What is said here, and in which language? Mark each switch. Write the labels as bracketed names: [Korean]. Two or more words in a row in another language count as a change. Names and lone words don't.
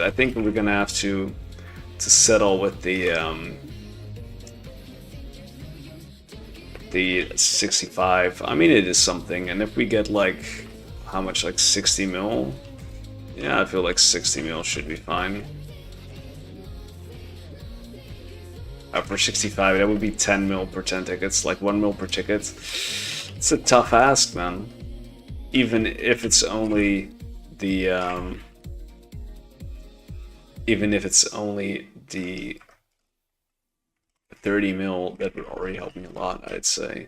[English] I think we're gonna have to settle with the 65. I mean, it is something, and if we get like how much, like 60 mil? Yeah, I feel like 60 mil should be fine. For 65, that would be 10 mil per 10 tickets, like 1 mil per ticket. It's a tough ask, man. Even if it's only the even if it's only the 30 mil, that would already help me a lot, I'd say.